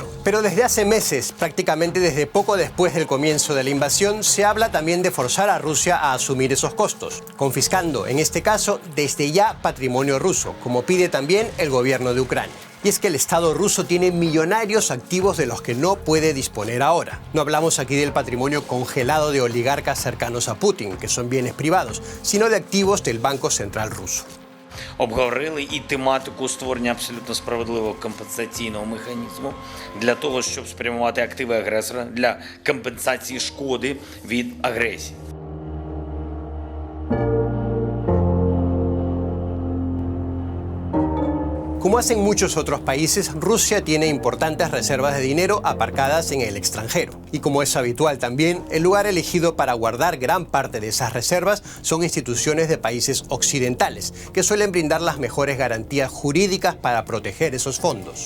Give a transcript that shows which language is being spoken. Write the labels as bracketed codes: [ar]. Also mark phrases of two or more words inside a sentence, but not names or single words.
[es] Pero desde hace meses, prácticamente desde poco después del comienzo de la invasión, se habla también de forzar a Rusia a asumir esos costos, confiscando, en este caso, desde ya patrimonio ruso, como pide también el gobierno de Ucrania. Y es que el Estado ruso tiene millonarios activos de los que no puede disponer ahora. No hablamos aquí del patrimonio congelado de oligarcas cercanos a Putin, que son bienes privados, sino de activos del Banco Central ruso. [uk] Обговорили і тематику створення абсолютно справедливого компенсаційного механізму для того, щоб спрямувати активи агресора для компенсації шкоди від агресії. [es] Como hacen muchos otros países, Rusia tiene importantes reservas de dinero aparcadas en el extranjero. Y como es habitual también, el lugar elegido para guardar gran parte de esas reservas son instituciones de países occidentales, que suelen brindar las mejores garantías jurídicas para proteger esos fondos.